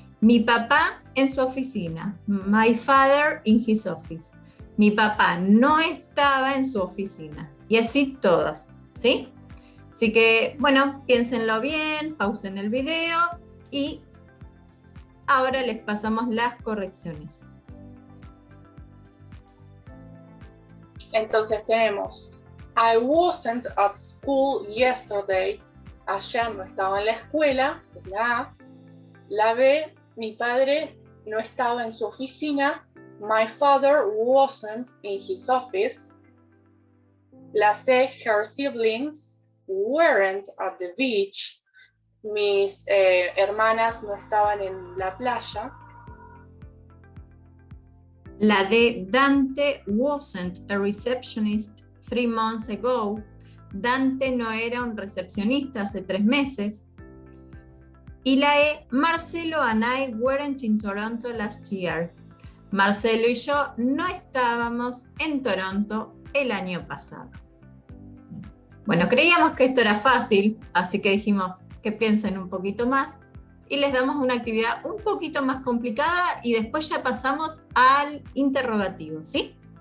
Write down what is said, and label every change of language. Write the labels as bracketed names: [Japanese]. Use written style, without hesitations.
[Spanish] Mi papá en su oficina. [English] My father in his office. [Spanish] Mi papá no estaba en su oficina. Y así todas, ¿sí? Así que, bueno, piénsenlo bien, pausen el video y ahora les pasamos las correcciones. Entonces tenemos, [English] I wasn't at school yesterday. [Spanish] Ayer no estaba en la escuela, la A. La B, mi padre no estaba en su oficina. [English] My father wasn't in his office. La C, her siblings weren't at the beach. [Spanish] Mis hermanas no estaban en la playa. [English] La D, Dante wasn't a receptionist 3 months ago. [Spanish] Dante no era un recepcionista hace 3 meses. [English] Y la E, Marcelo and I weren't in Toronto last year. [Spanish] Marcelo y yo no estábamos en Toronto el año pasado. Bueno, creíamos que esto era fácil, así que dijimos que piensen un poquito más y les damos una actividad un poquito más complicada y después ya pasamos al interrogativo, ¿sí?